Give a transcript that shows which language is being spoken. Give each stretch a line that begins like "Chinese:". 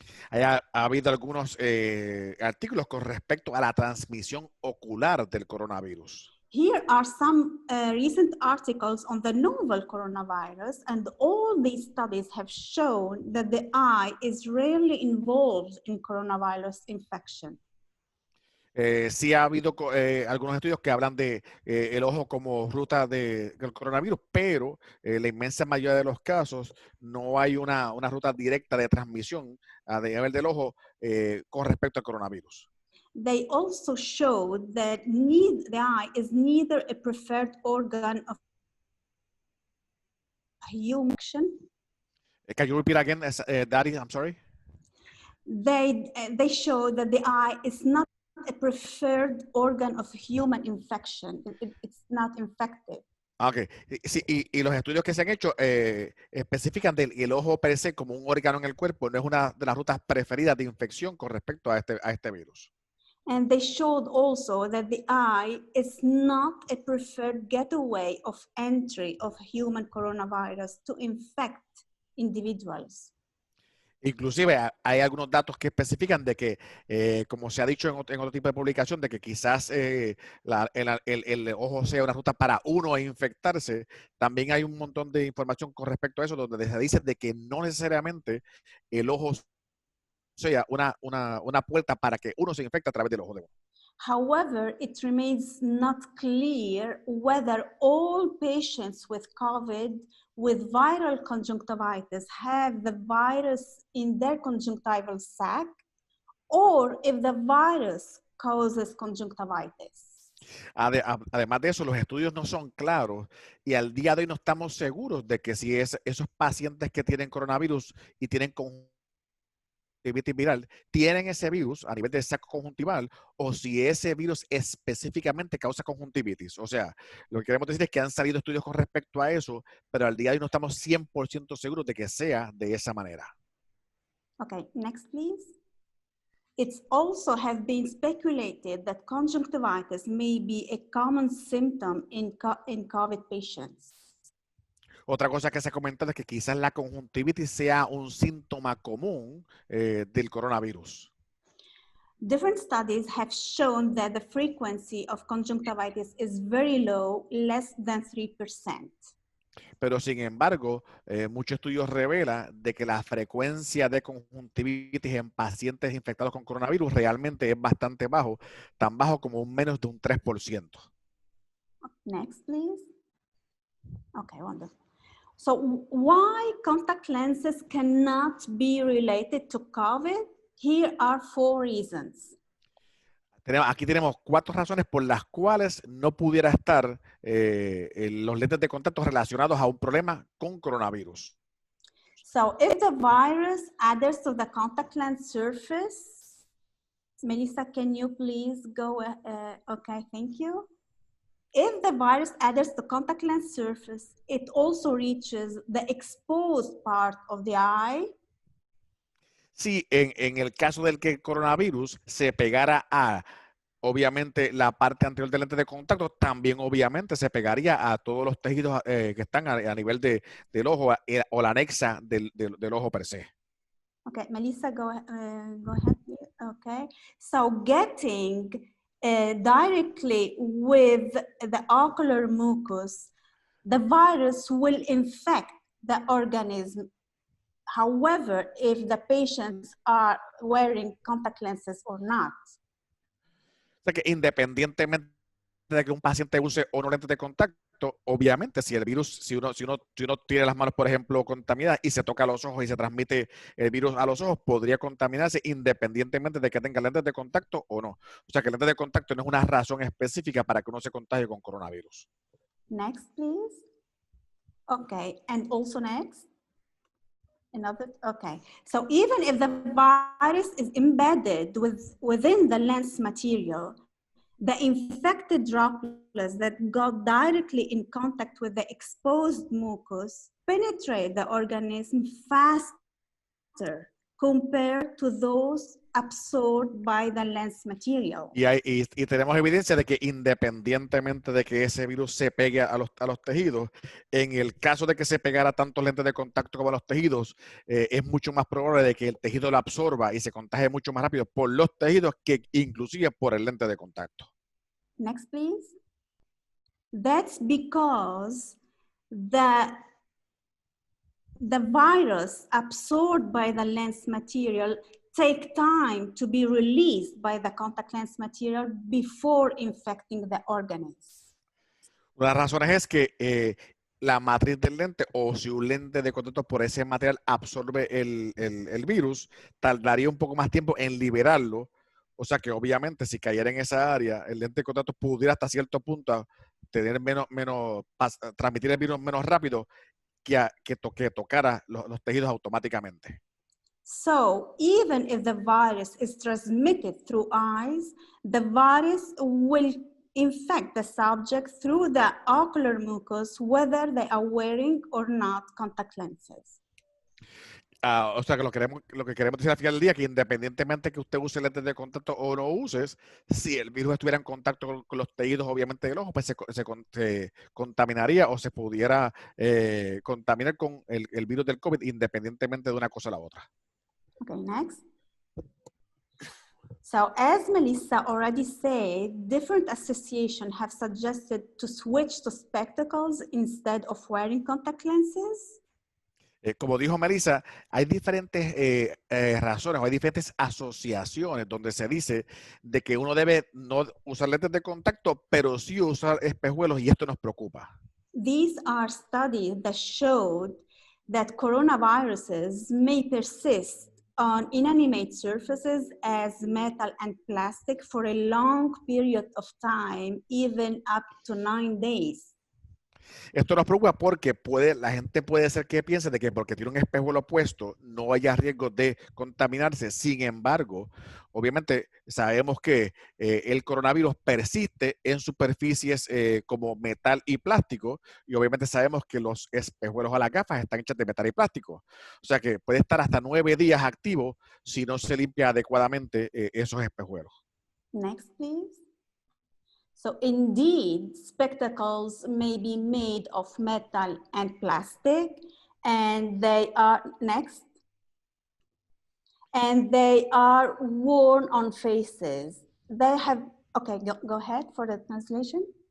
Spanish: Ha habido algunos artículos con respecto a la transmisión ocular del coronavirus.
English: Here are some recent articles on the novel coronavirus, and all these studies have shown that the eye is rarely involved in coronavirus infection.
Spanish: Sí ha habido algunos estudios que hablan de el ojo como ruta del coronavirus, pero la inmensa mayoría de los casos no hay una ruta directa de transmisión a nivel del ojo con respecto al coronavirus.
English: They also showed that the eye is neither a preferred organ of human. Can you repeat again, Daddy? I'm sorry. They showed that the eye is not a preferred organ of human infection. It's not infective. Okay.
Spanish: Sí, y los estudios que se han hecho especifican el ojo per se como un órgano en el cuerpo, no es una de las rutas preferidas de infección con respecto a este virus.
English: And they showed also that the eye is not a preferred getaway of entry of human coronavirus to infect individuals.
Spanish: Inclusive hay algunos datos que especifican de que, como se ha dicho en otro tipo de publicación, de que quizás el ojo sea una ruta para uno infectarse. También hay un montón de información con respecto a eso, donde se dice de que no necesariamente el ojo sea una puerta para que uno se infecte a través del ojo de uno.
English: However, it remains not clear whether all patients with COVID with viral conjunctivitis have the virus in their conjunctival sac or if the virus causes conjunctivitis.
Spanish: Además de eso, los estudios no son claros y al día de hoy no estamos seguros de que si esos pacientes que tienen coronavirus y tienen conjuntivitis viral, tienen ese virus a nivel del saco conjuntival o si ese virus específicamente causa conjuntivitis. O sea, lo que queremos decir es que han salido estudios con respecto a eso, pero al día de hoy no estamos 100% seguros de que sea de esa manera.
English: Okay, next please. It's also have been speculated that conjunctivitis may be a common symptom in COVID patients.
Spanish: Otra cosa que se ha comentado es que quizás la conjuntivitis sea un síntoma común del coronavirus.
English: Different studies have shown that the frequency of conjunctivitis is very low, less than 3%.
Spanish: Pero sin embargo, muchos estudios revelan de que la frecuencia de conjuntivitis en pacientes infectados con coronavirus realmente es bastante bajo, tan bajo como menos de un 3%.
English: Next, please. Okay, wonderful. So why contact lenses cannot be related to COVID? Here are 4 reasons.
Spanish: Aquí tenemos 4 razones por las cuales no pudiera estar los lentes de contacto relacionados a un problema con coronavirus.
English: So if the virus adheres to the contact lens surface, Melissa, can you please go? Okay, thank you. If the virus adheres to the contact lens surface, it also reaches the exposed part of the eye.
Spanish: Si en el caso del que el coronavirus se pegara a obviamente la parte anterior del lente de contacto también obviamente se pegaría a todos los tejidos que están a nivel del ojo o la anexa del ojo per se.
English: Okay, Melissa, go ahead. Okay, so getting directly with the ocular mucus, the virus will infect the organism. However, if the patients are wearing contact lenses or not.
Spanish: O sea que independientemente de que un paciente use o no lentes de contacto, obviamente si el virus, si uno tiene las manos, por ejemplo, contaminadas y se toca los ojos y se transmite el virus a los ojos, podría contaminarse independientemente de que tenga lentes de contacto o no. O sea que lentes de contacto no es una razón específica para que uno se contagie con coronavirus.
English: Next, please. Okay, and also next. Another, okay. So even if the virus is embedded within the lens material, the infected droplets that got directly in contact with the exposed mucus penetrate the organism faster compared to those absorbed by the lens material.
Spanish: Y tenemos evidencia de que independientemente de que ese virus se pegue a los tejidos, en el caso de que se pegara tanto lentes de contacto como a los tejidos, es mucho más probable de que el tejido lo absorba y se contagie mucho más rápido por los tejidos que inclusive por el lente de contacto.
English: Next, please. That's because the virus absorbed by the lens material take time to be released by the contact lens material before infecting the organism.
Spanish: Una de las razones es que la matriz del lente, o si un lente de contacto por ese material absorbe el virus, tardaría un poco más tiempo en liberarlo. O sea que obviamente si cayera en esa área, el lente de contacto pudiera hasta cierto punto tener transmitir el virus menos rápido que tocara los tejidos automáticamente.
English: So even if the virus is transmitted through eyes, the virus will infect the subject through the ocular mucus, whether they are wearing or not contact lenses.
Spanish: O sea que lo que queremos decir al final del día, que independientemente que usted use lentes de contacto o no uses, si el virus estuviera en contacto con los tejidos, obviamente del ojo, pues se contaminaría o se pudiera contaminar con el virus del COVID independientemente de una cosa a la otra.
English: Okay, next. So as Melissa already said, different associations have suggested to switch to spectacles instead of wearing contact lenses.
Spanish: Como dijo Melissa, hay diferentes razones o hay diferentes asociaciones donde se dice de que uno debe no usar lentes de contacto, pero sí usar espejuelos, y esto nos preocupa.
English: These are studies that showed that coronaviruses may persist on inanimate surfaces as metal and plastic for a long period of time, even up to 9 days.
Spanish: Esto nos preocupa porque la gente puede ser que piense de que porque tiene un espejuelo puesto no haya riesgo de contaminarse. Sin embargo, obviamente sabemos que el coronavirus persiste en superficies como metal y plástico, y obviamente sabemos que los espejuelos a las gafas están hechos de metal y plástico. O sea que puede estar hasta 9 días activo si no se limpia adecuadamente esos espejuelos.
English: Next, please. So indeed, spectacles may be made of metal and plastic, and they are, next, and they are worn on faces. They have, okay, go ahead for the translation.